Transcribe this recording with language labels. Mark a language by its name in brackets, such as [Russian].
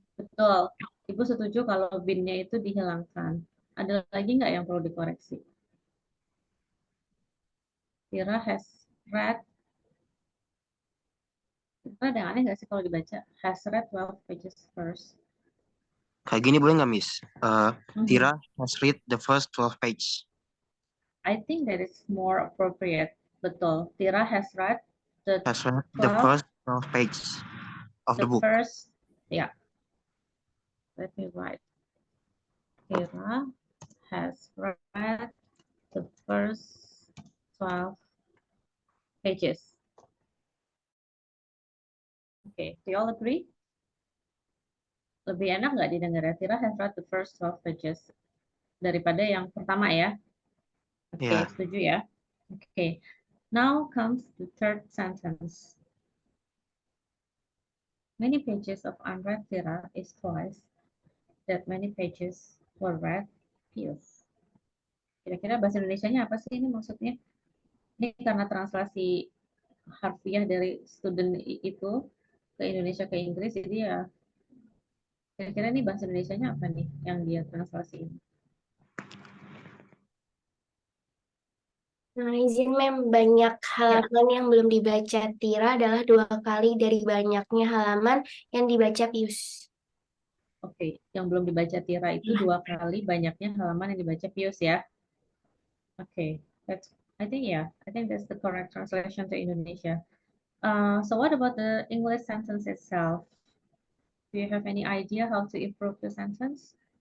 [Indonesian] Betul. Ibu setuju kalau bin-nya itu dihilangkan. Ada lagi nggak yang perlu dikoreksi? [English] Tira has read. [Indonesian] Ada yang aneh nggak sih kalau dibaca? [English] Has read 12 pages first. [Indonesian] Kayak gini boleh nggak, Miss? Mhm. [English] Tira has read the first 12 page. I think that is more appropriate. [Indonesian] Betul. [English] Tira has read the Has read the 12, first 12 pages of the the book. first, yeah. Let me write. Tira has read the first 12 pages. Okay, do you all agree? [Indonesian] Lebih enak nggak didengar ya? [English] Tira has read the first 12 pages [Indonesian] daripada yang pertama ya. [English] Oke, [Indonesian] Ya. setuju ya. [English] Oke, now comes the third sentence. Many pages of unread Tira is twice that many pages were read Pius. [Indonesian] Kira-kira bahasa Indonesianya apa sih ini maksudnya? Ini karena translasi harfiah dari student itu ke Indonesia ke Inggris, jadi ya kira-kira nih bahasa Indonesianya apa nih yang dia translasi ini? Nah, izin, mem. Banyak halaman yang belum dibaca Tira adalah 2 kali dari banyaknya halaman yang dibaca Pius. Oke, yang belum dibaca Tira itu 2 kali banyaknya halaman yang dibaca Pius ya. [English] Oke, I think that's the correct translation to Indonesia. So what about the English sentence itself? Do you have any idea how to improve the sentence?